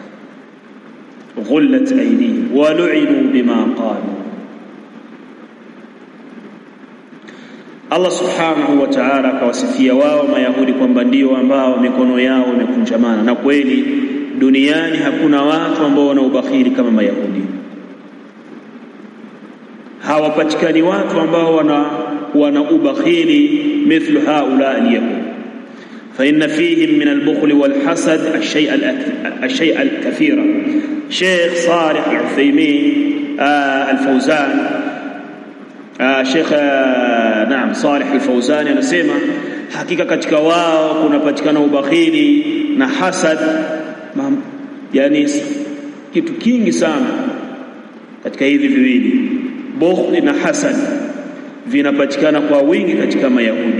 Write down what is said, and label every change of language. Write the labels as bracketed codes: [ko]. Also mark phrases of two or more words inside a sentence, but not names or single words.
[ar] غلت أيديهم ولعنوا بما قالوا, الله سبحانه وتعالى [sw] akawasifia wao Mayahudi kwamba ndio ambao mikono yao imekunjamana. Na kweli duniani hakuna watu ambao wana ubakhili kama Mayahudi. Hawapatikani watu ambao wana ubakhili [ar] مثل هؤلاء اليهود. فإن فيهم من البخل والحسد الشيء الكثير. [sw] Sheikh Salih al-Uthaymeen al-Fawzan, Sheikh Salih al-Fawzan anasema hakika katika wao kunapatikana ubakhili na hasad, yani kitu kingi sana katika hivi viwili, bukhl na hasad, vinapatikana kwa wingi katika Mayahudi.